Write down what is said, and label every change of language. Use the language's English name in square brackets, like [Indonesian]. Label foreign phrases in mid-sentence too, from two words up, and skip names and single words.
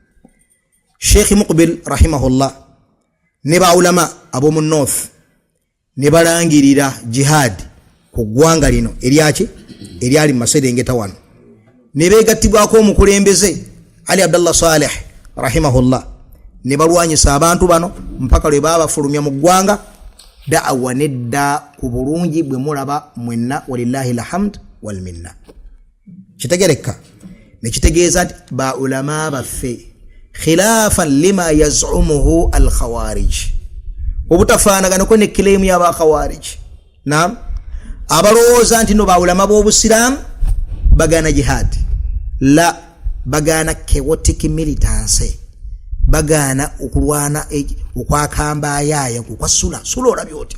[Ganda] Sheikh Muqbil rahimahullah ne ba ulama ab'omu north ne balangirira jihad ku ggwanga lino eryali maserengeta wano, ne beegattibwako omukulembeze Ali Abdallah Saleh rahimahullah, ne balwanyisa abantu bano mpaka lwe babafulumya mu ggwanga. Da'wa nedda ku bulungi bwe mulaba mwenna, [Arabic] ولله الحمد والمنة. [Ganda] Kitegereka ne kitegeeza nti ba ulama baffe [Arabic] خلافا لما يزعمه الخوارج, [Ganda] obutafaanaganako ne claim y'aba khawarij. Naam, abalowooza nti no ba ulama b'obusiraamu bagana jihad, la bagana [English] chaotic militance, [Ganda] bagana okulwana okwakamba ayaya kukwasula sula olabye oti